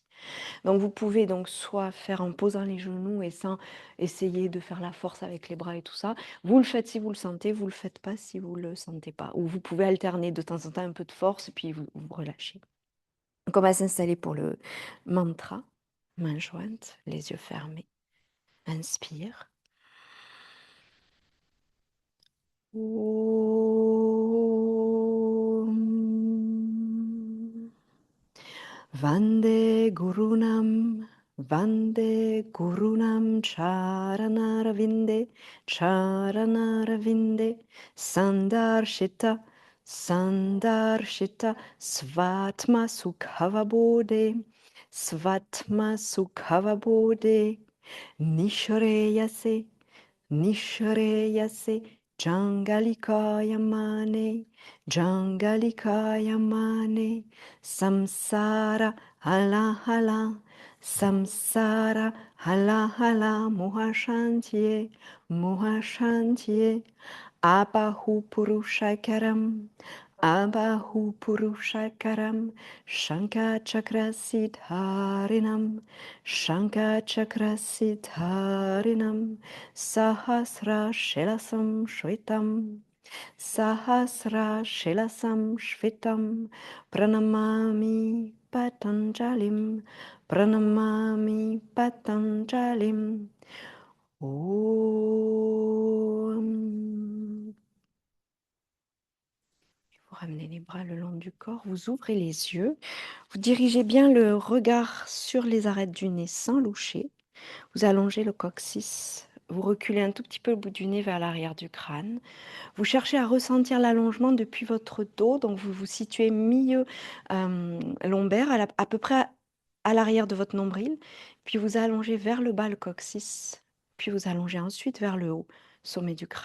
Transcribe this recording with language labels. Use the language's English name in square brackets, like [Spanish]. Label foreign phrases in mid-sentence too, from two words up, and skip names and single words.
[French] Donc, vous pouvez donc soit faire en posant les genoux et sans essayer de faire la force avec les bras et tout ça. Vous le faites si vous le sentez, vous le faites pas si vous le sentez pas. Ou vous pouvez alterner de temps en temps un peu de force et puis vous relâchez. Donc, on va s'installer pour le mantra. Main jointe, les yeux fermés. Inspire. [Sanskrit] Om. Vande Gurunam Charanarvinde, Charanarvinde, Sandarshita, Sandarshita, Svatma Sukhavabode, Svatma Sukhavabode, Nishreyase, Nishreyase, Jangalikayamane, Jangalikayamane, Samsara hala hala, Samsara hala hala, Muhashantie, Muhashantie, Abahu Purushakaram, Abahu Purushakaram, Shanka Chakra Siddharinam, Shanka Chakra Siddharinam, Sahasra Shelasam Shvetam, Sahasra Shelasam Shvetam, Pranamami Patanjalim, Pranamami Patanjalim. Om. [French] ramenez les bras le long du corps, vous ouvrez les yeux, vous dirigez bien le regard sur les arêtes du nez sans loucher, vous allongez le coccyx, vous reculez un tout petit peu le bout du nez vers l'arrière du crâne, vous cherchez à ressentir l'allongement depuis votre dos, donc vous vous situez milieu lombaire, à peu près à l'arrière de votre nombril, puis vous allongez vers le bas le coccyx, puis vous allongez ensuite vers le haut, sommet du crâne.